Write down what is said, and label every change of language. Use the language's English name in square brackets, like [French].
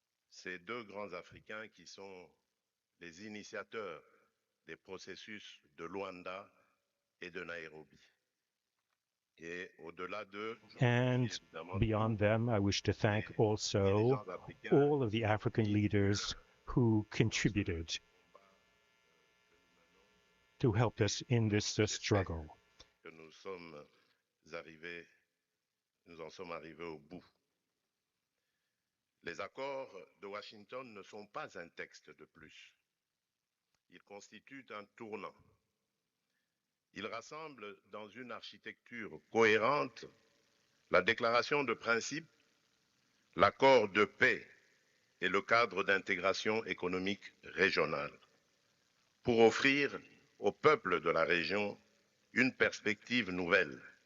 [French] Ces deux grands Africains qui sont les initiateurs des processus de Luanda et de Nairobi. Et au-delà d'eux, [English] and beyond them, I wish to thank also all of the African leaders who contributed to help us in this struggle. [French] Que nous en sommes arrivés au bout. Les accords de Washington ne sont pas un texte de plus. Ils constituent un tournant. Ils rassemblent dans une architecture cohérente la déclaration de principe, l'accord de paix et le cadre d'intégration économique régionale pour offrir aux peuples de la région une perspective nouvelle,